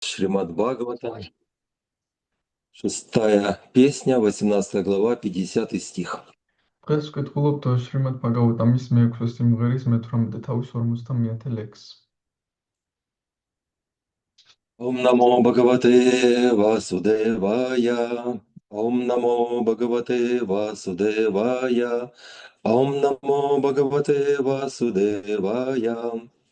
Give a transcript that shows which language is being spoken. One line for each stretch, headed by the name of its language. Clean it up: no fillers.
Russian: Шримад Бхагавата, 6 песня, 18 глава, 50 стих.
Georgian: დღეს ვკითხულობთ შრიმად ბაგავატამის მე-6 სიმღერის მე-18 თავის 50-ე ლექსს.
Sanskrit: Ом намо Бхагавате Васудевая, Ом намо Бхагавате Васудевая, Ом намо Бхагавате Васудевая.